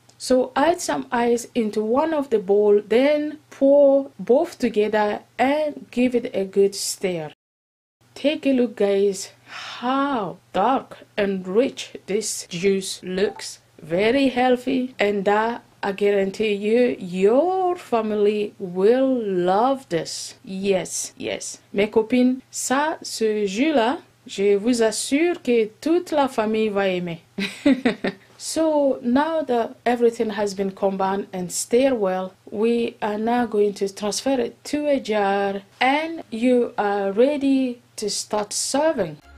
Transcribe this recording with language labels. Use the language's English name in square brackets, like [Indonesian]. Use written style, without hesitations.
[English] So add some ice into one of the bowl, then pour both together and give it a good stir. Take a look guys, how dark and rich this juice looks. Very healthy, and that I guarantee you, your family will love this. Yes, yes. [French] Mes copines, ça, ce jus-là, je vous assure que toute la famille va aimer. [English] So now that everything has been combined and stirred well, we are now going to transfer it to a jar and you are ready to start serving.